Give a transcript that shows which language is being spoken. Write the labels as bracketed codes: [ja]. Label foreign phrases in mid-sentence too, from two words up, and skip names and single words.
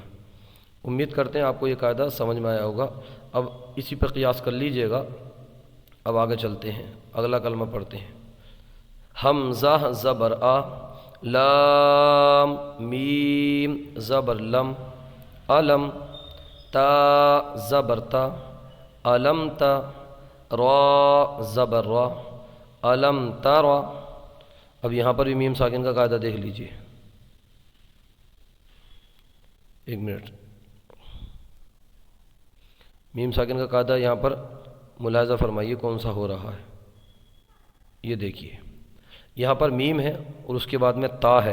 [ur] امید کرتے ہیں آپ کو یہ قاعدہ سمجھ میں آیا ہوگا۔ اب اسی پر قیاس کر لیجئے گا۔ اب آگے چلتے ہیں، اگلا کلمہ پڑھتے ہیں۔ حمزہ زبر آ، لام میم زبر لم، علم، تا زبر تا، علم تا، را زبر را، علم ترا۔ اب یہاں پر بھی میم ساکن کا قاعدہ دیکھ لیجئے، ایک منٹ۔ میم ساکن کا قاعدہ یہاں پر ملاحظہ فرمائیے کون سا ہو رہا ہے۔ یہ دیکھیے، یہاں پر میم ہے اور اس کے بعد میں تا ہے۔